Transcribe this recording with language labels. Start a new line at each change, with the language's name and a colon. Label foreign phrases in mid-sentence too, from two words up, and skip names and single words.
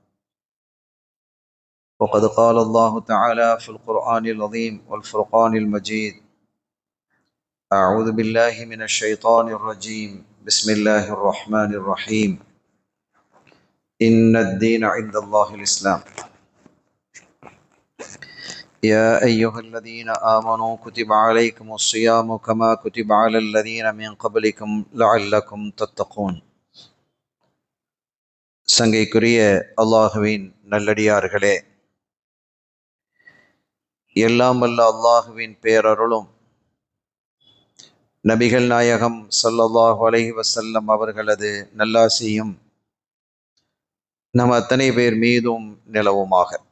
Arabic: وقد قال الله تعالى في القرآن العظيم والفرقان المجيد: أعوذ بالله من الشيطان الرجيم، بسم الله الرحمن الرحيم. إن الدين عند الله الإسلام. يا أيها الذين آمنوا كتب عليكم الصيام كما كتب على الذين من قبلكم لعلكم تتقون.
Tamil: சங்கைக்குரிய அல்லாஹுவின் நல்லடியார்களே, எல்லாம் வல்ல அல்லாஹுவின் பேரருளும் நபிகள் நாயகம்
Arabic: صلى الله عليه وسلم
Tamil: அவர்களது நல்லாசியும் நம் அத்தனை பேர் மீதும் நிலவுமாக.